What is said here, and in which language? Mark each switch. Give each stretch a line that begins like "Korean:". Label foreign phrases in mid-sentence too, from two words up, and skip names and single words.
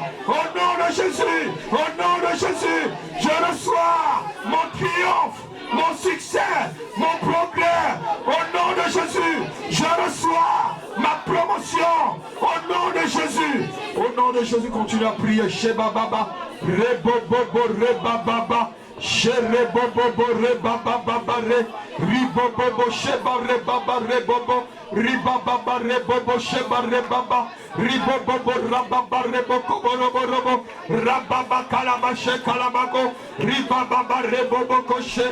French: Au nom de Jésus, au nom de Jésus, je reçois mon triomphe, mon succès, mon progrès. Au nom de Jésus, je reçois ma promotion. Au nom de Jésus, au nom de Jésus, continue à prier. Sheba Baba, Rebobobo, Rebababa. Shere bobo bo re baba baba re ribo bobo sheba re baba re bobo riba baba re bobo sheba re baba ribo bobo rababa re bobo robo robo rababa kalaba she kalabako riba baba re bobo koshe